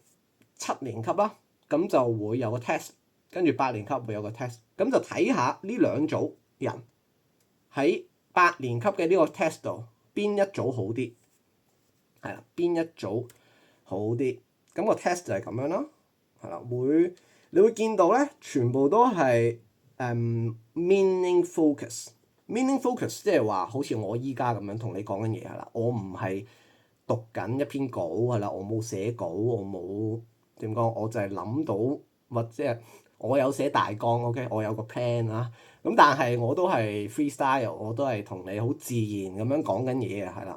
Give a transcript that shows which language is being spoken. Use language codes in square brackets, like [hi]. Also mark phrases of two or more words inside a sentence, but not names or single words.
[yue] 7 年級啦，咁就會有個 test， 跟住8年級會有個 test， 咁就睇下呢兩組人喺8年級嘅呢個 test 度邊一組好啲，係啦，邊一組好啲，咁個 test 就係咁樣啦，係啦，你會見到咧，全部都係 [en] meaning focus， meaning focus [yue] 即係話好似我依家咁樣同你講緊嘢係啦，我唔係讀緊一篇稿係啦，我冇寫稿，我冇點講，我就係諗到或者我有寫大綱 OK，我有個 plan 啊。咁但係我都係 freestyle，我都係同你好自然咁樣講緊嘢嘅係啦。